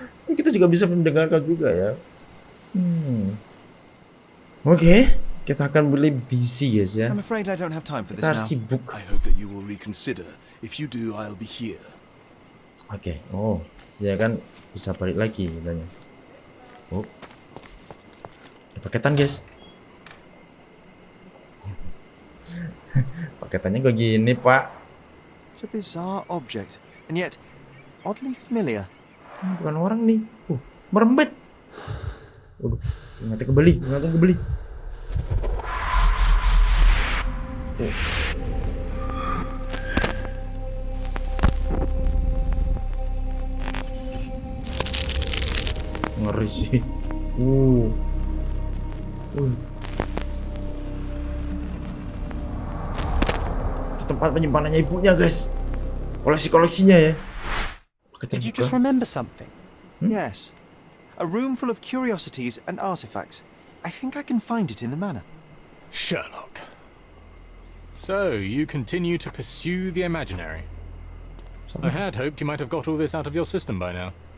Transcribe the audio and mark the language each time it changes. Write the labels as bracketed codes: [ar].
[id] Kita juga bisa mendengarkan juga ya. Oke, kita akan boleh busy guys ya. [en] I'm afraid I don't have time for this [id] Kita [en] now. [id] harus sibuk. [en] I hope that you will reconsider. If you do, I'll be here. [id] Oke, oh, ya kan bisa balik lagi katanya. Oh, ada paketan guys. Paketannya kok gini pak? [en] It's a bizarre object, and yet oddly familiar. [id] Bukan orang nih. Merembet. Waduh, ingatnya kembali. Ngeri sih. Itu tempat penyimpanannya ibunya guys. Koleksinya ya. [en] Did you just remember something? Yes. A room full of curiosities and artifacts. I think I can find it in the manor. Sherlock. So, you continue to pursue the imaginary. I had hoped you might have got all this out of your system by now.